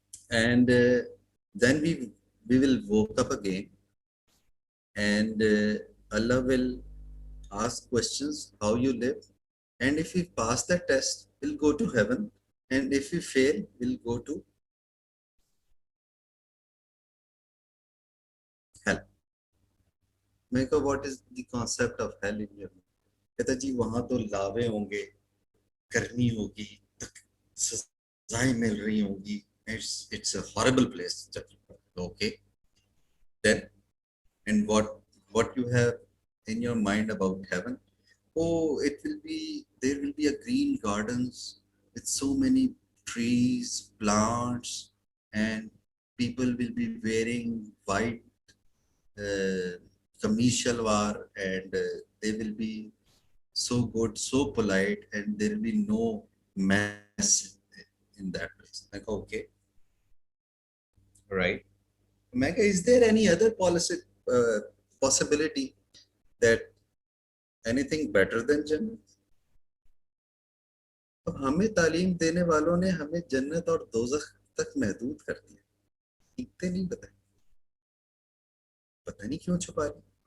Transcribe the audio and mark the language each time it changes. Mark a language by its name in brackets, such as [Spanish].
[English] And then we will woke up again, and Allah will ask questions, how you live. And if we pass the test, we'll go to heaven. And if we fail, we'll go to hell. [Urdu] میں کہا, [English] what is the concept of hell in your mind? [Urdu] کہتا جی وہاں تو لاوے ہوں گے, کرنی ہوگی, سزائیں مل رہی ہوں گی, [English] it's a horrible place. Okay, then and what you have in your mind about heaven? Oh, there will be a green gardens with so many trees, plants, and people will be wearing white kameez shalwar, and they will be so good, so polite, and there will be no mess in that place. Like, okay, right. Mega, is there any other possibility that anything better than جنت. [Urdu] اب ہمیں تعلیم دینے والوں نے ہمیں جنت اور دوزخ تک محدود کر دیا. سیکھتے نہیں بتائیں, پتہ نہیں کیوں چھپا لی.